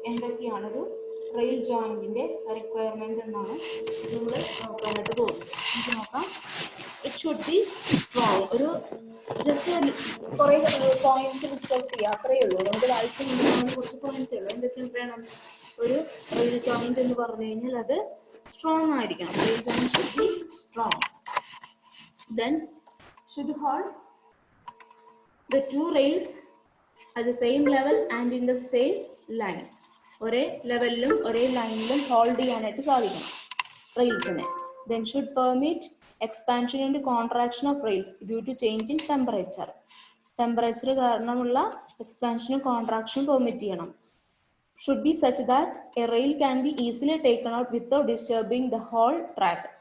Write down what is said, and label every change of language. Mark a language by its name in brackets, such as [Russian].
[Malayalam] എന്തൊക്കെയാണ് ഒരു rail ജോയിന്റിന്റെ requirement എന്നാണ് നമ്മൾ നോക്കാനായിട്ട് പോകുന്നത്. നമുക്ക് നോക്കാം. [English] It should be strong. [Malayalam] ഒരു ജസ്റ്റ് കുറെ പോയിന്റ്സ് ഡിസ്കസ് ചെയ്യാം, അത്രയേ ഉള്ളൂ. നമുക്ക് വായിച്ചു കുറച്ച് പോയിന്റ്സേ ഉള്ളൂ. എന്തൊക്കെയാണ് വേണം? ഒരു റെയിൽ ജോയിന്റ് എന്ന് പറഞ്ഞു കഴിഞ്ഞാൽ അത് സ്ട്രോങ് ആയിരിക്കണം. [English] Rail joint should be strong. Then should hold the two rails at the same level and in the same line. [Malayalam] ഒരേ ലെവലിലും ഒരേ ലൈനിലും ഹോൾഡ് ചെയ്യാനായിട്ട് സാധിക്കണം റെയിൽസിനെ. [English] Then should permit expansion and contraction of rails due to change in temperature. [Malayalam] Temperature കാരണമുള്ള എക്സ്പാൻഷനും കോൺട്രാക്ഷനും permit ചെയ്യണം. [English] Should be such that a rail can be easily taken out without disturbing the whole track.